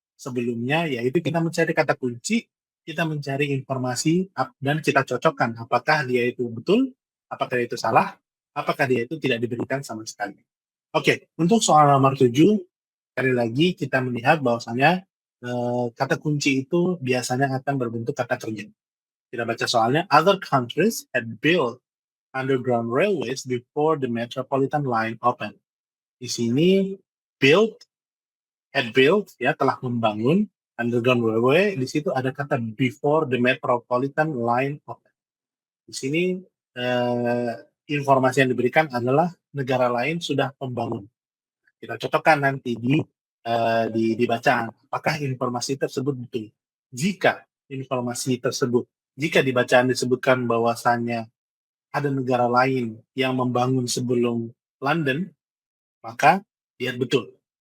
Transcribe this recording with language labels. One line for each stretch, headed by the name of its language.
Indonesian: sebelumnya, yaitu kita mencari kata kunci, kita mencari informasi, dan kita cocokkan apakah dia itu betul, apakah dia itu salah, apakah dia itu tidak diberikan sama sekali. Oke, untuk soal nomor 7, sekali lagi kita melihat bahwasanya kata kunci itu biasanya akan berbentuk kata kerja. Kita baca soalnya,
English: other countries had built underground railways before the metropolitan line opened.
Indonesian: Di sini
English: built, had built,
Indonesian: ya, telah membangun underground railway. Di situ ada kata
English: before the metropolitan line opened.
Indonesian: Di sini informasi yang diberikan adalah negara lain sudah membangun. Kita cocokkan nanti di bacaan apakah informasi tersebut betul. Jika informasi tersebut, jika di bacaan disebutkan bahwasannya ada negara lain yang membangun sebelum London, maka dia betul.